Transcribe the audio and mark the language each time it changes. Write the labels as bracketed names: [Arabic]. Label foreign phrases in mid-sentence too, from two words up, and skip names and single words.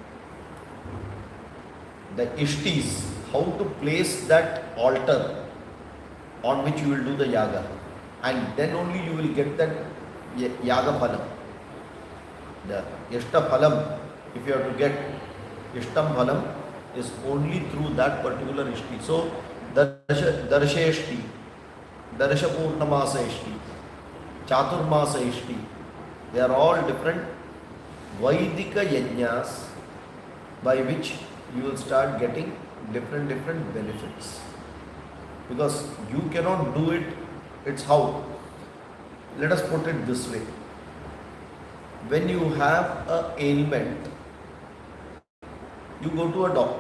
[English] The Ishtis, how to place that altar on which you will do the yaga. And then only you will get that [Sanskrit] yaga phalam. [English] The [Sanskrit] Ishta phalam, [English] if you have to get [Sanskrit] Ishtam phalam, [English] is only through that particular Ishti. So, Darsha Ishti, Darsha Purnamasa Ishti, Chaturmasa Ishti, they are all different [Sanskrit] Vaidika yajnas [English] by which you will start getting different benefits. Because you cannot do it, it's how? Let us put it this way. When you have an ailment, you go to a doctor.